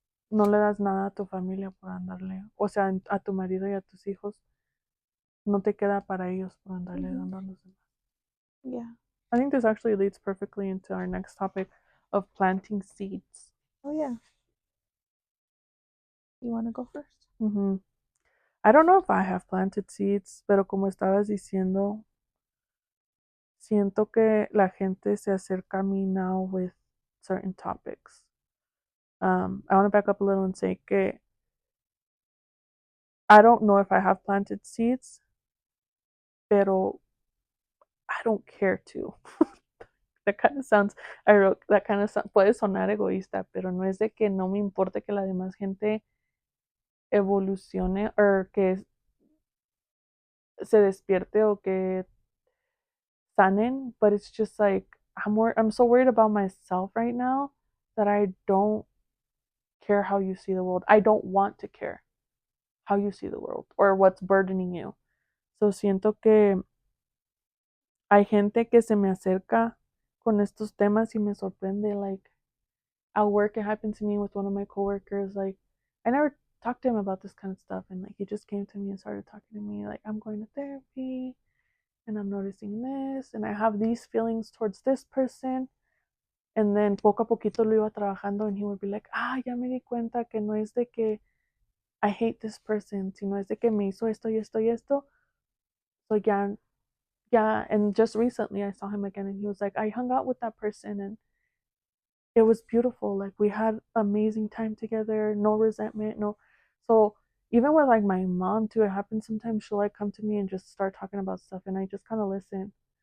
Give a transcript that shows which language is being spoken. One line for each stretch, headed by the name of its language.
Spanish: no le das nada a tu familia por andarle, o sea, a tu marido y a tus hijos, no te queda para ellos por andarle Mhm. dando a los demás.
English: Yeah. I think this actually leads perfectly into our next topic of planting seeds. Oh yeah. You want to go first? Mm-hmm. I don't know if I have planted seeds,
Spanish: pero como estabas diciendo, siento que la gente se acerca a mí
English: now with certain topics. I want to back up a little and say
Spanish: que
English: I don't know if I have planted seeds,
Spanish: pero
English: I don't care to. That kind of sounds, I wrote, that kind of
Spanish: puede sonar egoísta, pero no es de que no me importe que la demás gente evolucione o que se despierte o que sanen,
English: but it's just like I'm so worried about myself right now that I don't care how you see the world. I don't want to care how you see the world or what's burdening you. So siento que hay gente que se me acerca con estos temas y me sorprende. Like at work, it happened to me with one of my coworkers. Like I never talked to him about this kind of stuff, and like he just came to me and started talking to me. Like I'm going to therapy, and I'm noticing this, and I have these feelings towards this person. And then
Spanish: poco a poquito lo iba trabajando,
English: and he would be like,
Spanish: ya me di cuenta que no es de que
English: I hate this person,
Spanish: sino es de que me hizo esto y esto y esto.
English: So yeah, and just recently I saw him again and he was like, I hung out with that person and it was beautiful. Like we had amazing time together, no resentment, no. So even with like my mom too, it happens sometimes. She'll like come to me and just start talking about stuff, and I just kind of listen.